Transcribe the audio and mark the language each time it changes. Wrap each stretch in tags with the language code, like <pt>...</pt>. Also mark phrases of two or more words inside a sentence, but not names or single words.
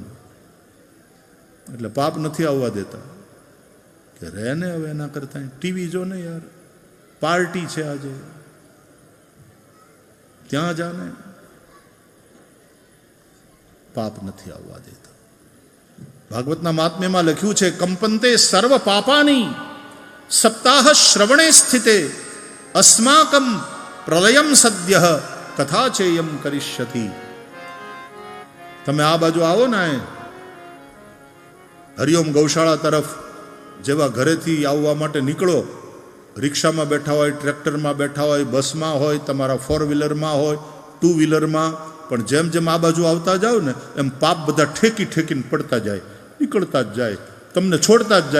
<gu>એટલે પાપ નથી આવવા દેતા કે રહે ને હવે એના કરતા ટીવી જો ને યાર, પાર્ટી છે આજે, ત્યાં જાને, પાપ નથી આવવા દેતા। ભાગવતના મહાત્મ્યમાં લખ્યું છે,</gu> <sa>કંપંતે સર્વ પાપાની સપ્તાહ શ્રવણે સ્થિતે अस्माकं प्रलयम सद्यः कथा चेयम करिष्यति।</sa> <gu>તમે આ બાજુ આવો ને, હરિઓમ ગૌશાળા તરફ જેવા ઘરેથી આવવા માટે નીકળો, રિક્ષામાં બેઠા હોય, ટ્રેક્ટરમાં બેઠા હોય, બસમાં હોય, તમારા 4 વ્હીલરમાં હોય, 2 વ્હીલરમાં, પણ જેમ જેમ આ બાજુ આવતા જાઓ ને એમ પાપ બધા ઠેકી ઠેકીને પડતા જાય, નીકળતા જ જાય, તમને છોડતા જ જાય।</gu>